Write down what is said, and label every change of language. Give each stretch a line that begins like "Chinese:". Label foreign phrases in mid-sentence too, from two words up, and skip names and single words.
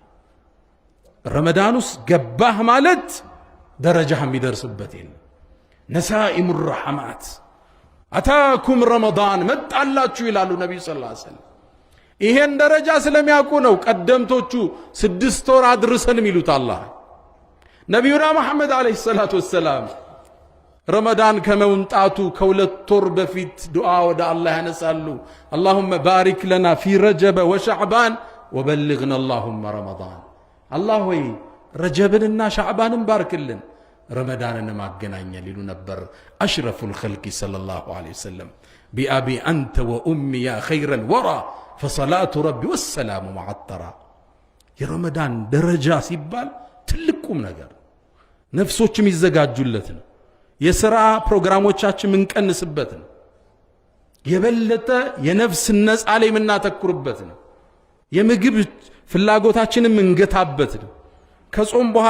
Amharic: ረመዳን ውስጥ ገባህ ማለት ደረጃህ የሚደርስበት የለም።
Arabic: نسائم الرحمات أتتكم
Amharic: ረመዳን መጣላችሁ ይላሉ ነቢዩ
Arabic: صلى الله عليه وسلم።
Amharic: ይሄን ደረጃ ስለሚያውቁ ነው ቀደምቶቹ 6 ወር አድርሰን የሚሉት አላህ። ነቢዩና መሐመድ
Arabic: عليه الصلاة والسلام
Amharic: ረመዳን ከመምጣቱ ከሁለት ወር በፊት ዱዓ ወደ አላህ ያነሳሉ።
Arabic: اللهم بارك لنا في رجب وشعبان وبلغنا اللهم رمضان
Amharic: الله ሆይ ረጀብንና ሻዕባንን ባርክልን ረመዳንን ማገናኘን ይሉ ነበር
Arabic: أشرف الخلق صلى الله عليه
Amharic: ወሰለም
Arabic: بأبي أنت وأمي يا خير الورى فصلاة ربي والسلام معطرة
Amharic: የረመዳን ደረጃ ሲባል ትልቁም ነገር ነፍሶችም ይዘጋጁለት ነው። የሥራ ፕሮግራሞቻችን ምንቀንስበት ነው። የበለጠ የነፍስ ነፃ ላይ ምናተኩርበት ነው። የምግብ ፍላጎታችንን ምንገታበት ነው። ከጾም በኋላ